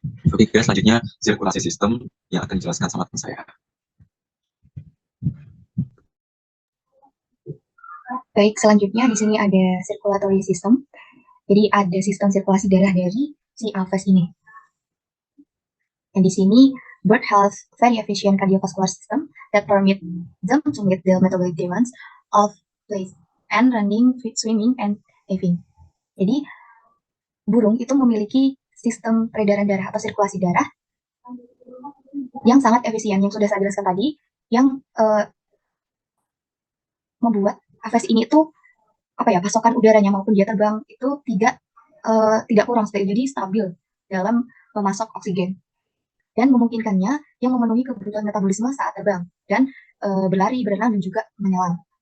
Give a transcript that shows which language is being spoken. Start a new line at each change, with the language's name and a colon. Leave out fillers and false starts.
Indonesian: Oke guys, selanjutnya sirkulasi sistem yang akan dijelaskan sama teman saya. Baik, selanjutnya di sini ada circulatory system. Jadi ada sistem sirkulasi darah dari si alves ini. Dan di sini
English: bird has very efficient cardiovascular system that permit them to meet the metabolic demands of place and running, swimming, and diving.
Indonesian: Jadi burung itu memiliki sistem peredaran darah atau sirkulasi darah yang sangat efisien, yang sudah saya jelaskan tadi, yang membuat aves ini tuh pasokan udaranya maupun dia terbang itu tidak kurang, jadi stabil dalam memasok oksigen dan memungkinkannya yang memenuhi kebutuhan metabolisme saat terbang dan berlari, berenang, dan juga menyelam.